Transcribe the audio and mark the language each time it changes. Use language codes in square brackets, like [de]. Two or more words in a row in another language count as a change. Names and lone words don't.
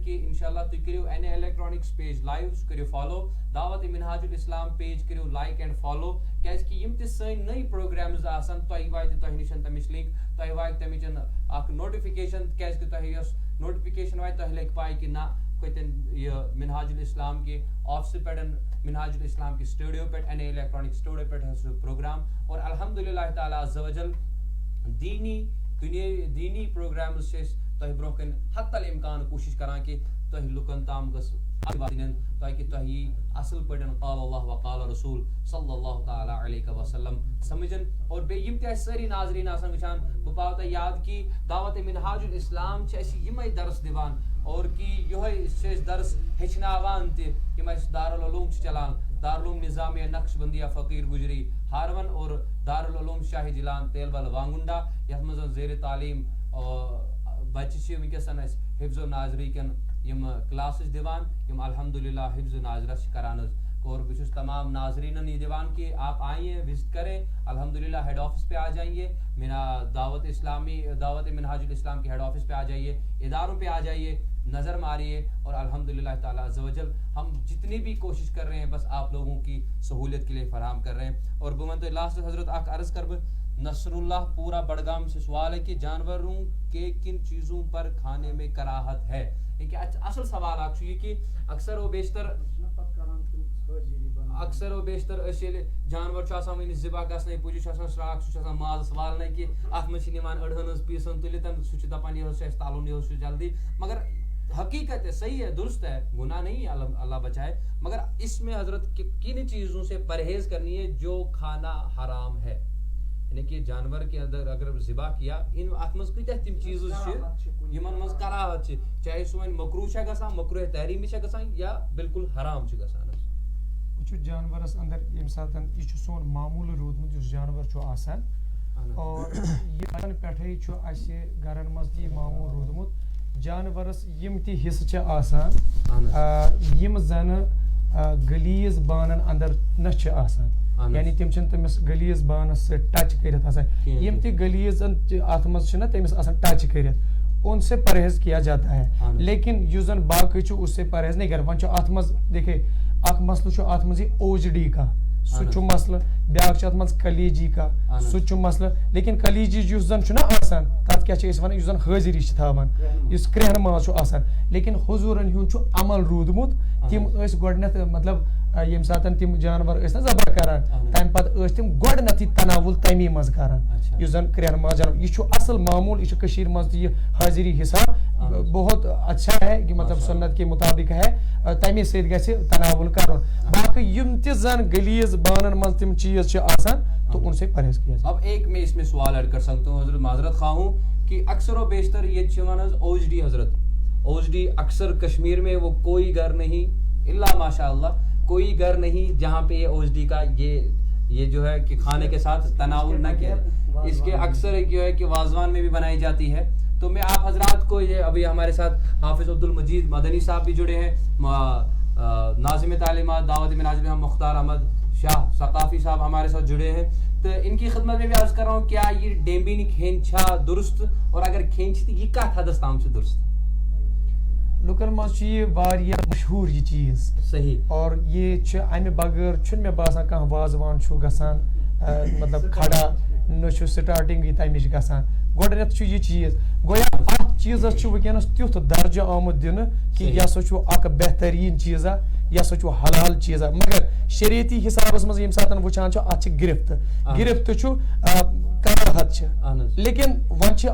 [ks] کہ انشاءاللہ تُہۍ کٔرِو NA الیکٹرانکس پیج لایو سُہ کٔرِو فالو دعوت منہاج الاسلام پیج کٔرِو لایک اینڈ فالو کیازِ کہ یِم تہِ سٲنۍ نٔے پروگرامز آسن تۄہہِ واتہِ تۄہہِ نِش تَمِچ لِنک تۄہہِ واتہِ تَمِچ اکھ نوٹِفِکیشن کیازِ کہ تۄہہِ یۄس نوٹِفِکیشن واتہِ تۄہہِ لگہِ پاے کہ نہ کتٮ۪ن یہ منہاج الاسلام کے آفسہٕ پٮ۪ٹھ منہاج الاسلام کے سٹوڈیو پٮ۪ٹھ NA الیکٹرانک سٹوڈیو پٮ۪ٹھ سُہ پروگرام اور الحمدللہ تعالیٰ عز وجل دینی پروگرامز چھِ أسۍ تۄہہِ برونٛہہ کَنہِ حتی الامکان کوٗشِش کران کہ تۄہہِ لُکن تام گٔژھ تاکہ تۄہہِ یی اصل پٲٹھۍ [ar] قال اللہ وقال رسول صلی اللہ تعالیٰ علیہ وسلم [ks] سمجھن اور بیٚیہِ یِم تہِ اَسہِ سٲری ناظریٖن آسان وٕچھان بہٕ پاوٕ تۄہہِ یاد کہ دعوت منہاج الاسلام چھِ اَسہِ یِمے درس دِوان اور کہ یِہوے چھِ أسۍ درس ہیٚچھناوان تہِ یِم اَسہِ دارالعلوم چھِ چلان دارالعلوم نظامیہ نقش بندیہ فقیر گجری ہارون اور دارالعلوم شاہ جیلان تیلبل وانگنڈا یتھ منٛز زیر تعلیٖم بچہِ چھِ وٕنکٮ۪س اَسہِ حفظ و ناظری کٮ۪ن یِم کلاسز دِوان یِم الحمدللہ حفظ و ناظرہ چھِ کران حظ اور بہٕ چھُس تمام ناظرینن یہ دِوان [ur] کہ آپ آئیے وزٹ کریں الحمدللہ ہیڈ آفس پہ آ جائیے دعوت منہاج الاسلام کے ہیڈ آفس پہ آ جائیے اداروں پہ آ جائیے نظر ماریے اور الحمدللہ تعالیٰ عز وجل ہم جتنی بھی کوشش کر رہے ہیں بس آپ لوگوں کی سہولت کے لیے فراہم کر رہے ہیں. [ks] اور بہٕ وَنہٕ تۄہہِ لاسٹ حضرت اکھ عرض کر بہٕ [ur] نصر اللہ پورا بڑگام سے سوال ہے کہ جانوروں کے کن چیزوں پر کھانے میں کراہت ہے. [ks] یہ اصل سوال اکھ چھُ یہِ کہ اکثر و بیشتر أسۍ ییٚلہِ جانور چھُ آسان وٕنہِ ذِبح گژھنٕے پُجہِ چھُ آسان شراکھ سُہ چھُ آسان مازَس والنَے کہ اَتھ منٛز چھِ نِوان أڑہن ہٕنٛز پیٖسن تُلِتھ سُہ چھُ دَپان یہِ حظ چھُ اَسہِ تَلُن یہِ حظ چھُ جلدی [ur] مگر حقیقت ہے صحیح ہے درست ہے گناہ نہیں ہے اللہ بچائے مگر اس میں حضرت کن چیزوں سے پرہیز کرنی ہے جو کھانا حرام ہے یعنی کہ جانور کے اندر اگر ذبح کیا [ks] ان اتھ منٛز کۭتیاہ تِم چیٖزز چھِ یِمن منٛز کراہت چھِ چاہے سُہ وۄنۍ مکروٗہ چھا گژھان مکروٗہ تحریمی چھا گژھان یا بالکل حرام چھُ گژھان حظ. وٕچھو جانورس اندر ییٚمہِ ساتہٕ یہِ چھُ سون معموٗل روٗدمُت یُس جانور چھُ آسان اور یہِ بچپن پٮ۪ٹھے چھُ اَسہِ گرن منٛز تہِ یہِ معموٗل روٗدمُت جانورس یِم تہِ حصہٕ چھِ آسان یِم زنہٕ غلیظ بانن اندر نہ چھِ آسان یعنی تِم چھِنہٕ تٔمِس غلیظ بانس سۭتۍ ٹچ کٔرِتھ آسان یِم تہِ غلیظن اتھ منٛز چھِنہ تٔمِس آسان ٹچ کٔرِتھ [ur] ان سے پرہیز کیا جاتا ہے [ks] لیکن یُس زن باقٕے چھُ [ur] اس سے پرہیز نہیں کر [ks] وۄنۍ چھُ اتھ منٛز دیکھے اکھ مسلہٕ چھُ اتھ منٛز یہِ OJD کا سُہ چھُ مسلہٕ بیاکھ چھُ اتھ منٛز کلیجی کا سُہ چھُ مسلہٕ لیکن کلیجی یُس زن چھُنہ آسان تتھ کیاہ چھِ أسۍ ونان یُس زن حٲضری چھِ تھاوان یُس کرٛیٚہنہٕ ماز چھُ آسان لیکن حضوٗرن ہُنٛد چھُ عمل روٗدمُت تِم ٲسۍ گۄڈٕنیتھ مطلب یم ساتن تم جانور ٲسۍ نا ذبح کران تمہِ پتہٕ ٲسۍ تِم گۄڈٕنیتھٕے تناوُل تمی منٛز کران یُس زن کرٛٮ۪ہن ماز جانور یہِ چھُ اصل معموٗل یہِ چھُ کٔشیٖرِ منٛز تہِ یہِ حاضری حساب [ur] بہت اچھا ہے کہ مطلب سنت کے مطابق ہے [ks] تمی سۭتۍ گژھِ تناوُل کرُن باقٕے یِم تہِ زن غلیظ بانن منٛز تِم چیٖز چھِ آسان [ur] تو ان سے پرہیز کیا جائے. اب ایک میں اس میں سوال ایڈ کر سکتا ہوں حضرت معذرت خواہ ہوں کہ اکثر و بیشتر یہ چون اوج ڈی حضرت اوج ڈی اکثر کشمیر میں وہ کوئی گھر نہیں الا ماشاء اللہ کوئی گھر نہیں جہاں پہ یہ اوج ڈی کا یہ جو ہے کہ کھانے کے ساتھ تناول نہ کیا اس کے اکثر جو ہے کہ وازوان میں بھی بنائی جاتی ہے. تو میں آپ حضرات کو یہ ابھی ہمارے ساتھ حافظ عبد المجید مدنی صاحب بھی جڑے ہیں ناظم تعلیمات دعوت مناظم مختار احمد شاہ ثقافی صاحب ہمارے ساتھ جڑے ہیں تو ان کی خدمت میں بھی عرض کر رہا ہوں کیا یہ ڈیمبینی کھینچا درست اور اگر کھینچتی یہ کت حدس تام سے درست [ks] لُکن منٛز چھُ یہِ واریاہ مشہوٗر یہِ چیٖز صحیح اور یہِ چھُ امہِ بغٲر چھُنہٕ مےٚ باسان کانٛہہ وازوان چھُ گژھان مطلب کھڑا نہ چھُ سٹاٹِنگٕے تمِچ گژھان گۄڈٕنیتھ چھُ یہِ چیٖز گویا اتھ چیٖزس چھُ وٕنکیٚنس تیُتھ درجہٕ آمُت دِنہٕ کہِ یہِ ہسا چھُ اکھ بہتریٖن چیٖزا یہِ ہسا چھُ حلال چیٖزا مگر شریعتی حسابس منٛز ییٚمہِ ساتہٕ وٕچھان چھُ اتھ چھِ گرفت چھُ کراہت چھِ لیکن وۄنۍ چھِ